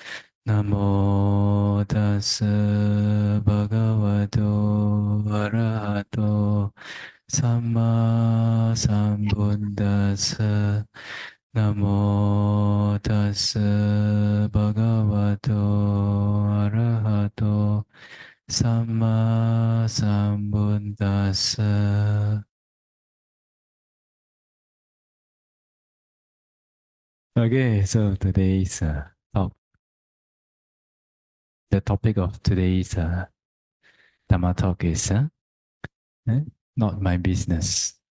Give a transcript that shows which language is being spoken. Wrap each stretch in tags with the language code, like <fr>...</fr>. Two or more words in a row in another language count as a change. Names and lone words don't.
<pi>Namo tassa bhagavato arahato samma sambuddhassa. Namo tassa bhagavato arahato Sama Sambuddhassa.</pi> <en>Okay, so today's the topic of today's Dhamma talk is eh, not my business.</en>